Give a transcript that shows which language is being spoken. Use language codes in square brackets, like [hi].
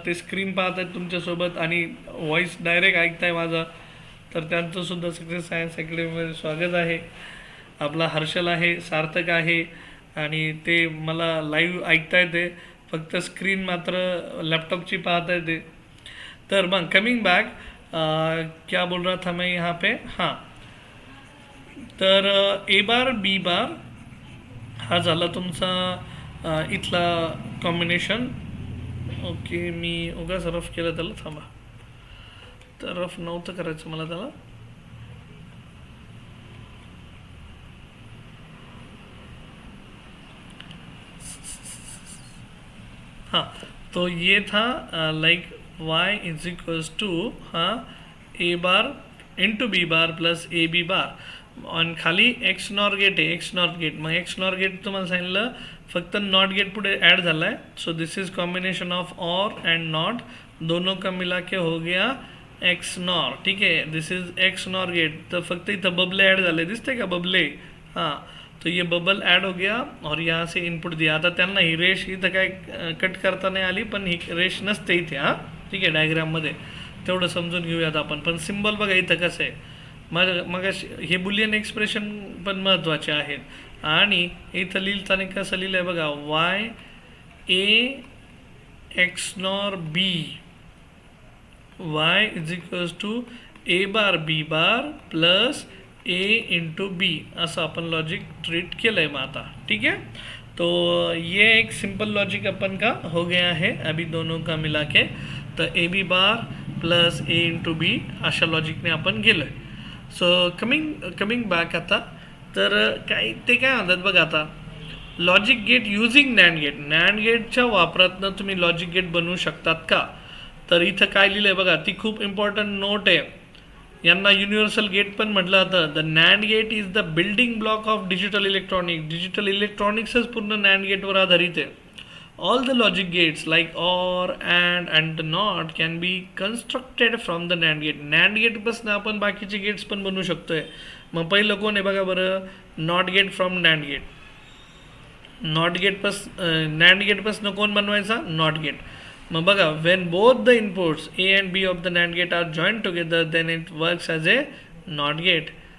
[mr] ते स्क्रीन पाहत आहेत तुमच्यासोबत आणि व्हॉईस डायरेक्ट ऐकताय माझा, तर त्यांचंसुद्धा सक्सेस सायन्स अकॅडमीमध्ये स्वागत आहे. आपला हर्षल आहे, सार्थक आहे, आणि ते मला लाईव्ह ऐकता येते, फक्त स्क्रीन मात्र लॅपटॉपची पाहता येते. तर मग [hi] कमिंग बॅक, क्या बोल रहा था मैं यहाँ पे? [mr] हां, तर ए बार बी बार हा झाला तुमचा इथला कॉम्बिनेशन. ओके, मी उगाच रफ केलं त्याला, थांबा. तर रफ नव्हतं करायचं मला त्याला. [hi] हाँ, तो ये था like y is equals to हाँ ए bar into B bar plus A B bar, [mr] आणि खाली एक्स नॉर गेट आहे, [hi] एक्स नॉर गेट. [mr] मग एक्स नॉर गेट तुम्हाला सांगितलं फक्त नॉट गेट पुढे ॲड झाला आहे. [en] so this is combination of और AND NOT, [hi] दोनों का मिला के हो गया [en] X NOR. [mr] ठीक आहे, [en] This is XNOR gate. [mr] तर फक्त इथं बबले ॲड झाले, दिसते का बबले? [hi] हां, तो ये बबल ऐड हो गया और यहाँ से इनपुट दिया. [mr] आता त्यांना ही रेष इथं काय कट करता नाही आली, पण ही रेष नसते इथे. हां, ठीक आहे, डायग्राममध्ये तेवढं समजून घेऊयात आपण. पण सिम्बॉल बघा इथं कसं आहे. मग हे बुलियन एक्सप्रेशन पण महत्त्वाचे आहेत. आणि इथं लिहिताना कसं लिहिलं आहे बघा, Y A x nor be, Y is equals to A bar B bar plus A into बी, असं आपण लॉजिक ट्रीट केलं आहे मग आता. [hi] ठीक है, तो ये एक सिंपल लॉजिक अपन का हो गया है अभी दोनों का मिला के. [mr] तर A B bar plus A into बी अशा लॉजिकने आपण गेलो आहे. सो कमिंग बॅक आता, तर काय ते काय म्हणतात बघा आता, logic gate using NAND gate. NAND गेटच्या वापरातनं तुम्ही लॉजिक गेट बनवू शकतात का? तर इथं काय लिहिलं आहे बघा, ती खूप इम्पॉर्टंट नोट आहे. यांना युनिव्हर्सल गेट पण म्हटलं जातं. [en] The NAND gate is the building block of digital electronics. [mr] Digital इलेक्ट्रॉनिक्सच पूर्ण नॅन्ड गेटवर आधारित आहे. [en] All the logic gates like OR, and the NOT can be constructed from the NAND gate. [mr] NAND gate पासून आपण बाकीचे गेट्स पण बनवू शकतोय. मग पहिलं कोण आहे बघा बरं, [en] NOT gate from NAND gate. [mr] Not gate NAND gate पासून कोण बनवायचा, नॉट गेट. [en] मग बघा, when both the inputs A and B of the NAND gate are join together then it works as a not gate.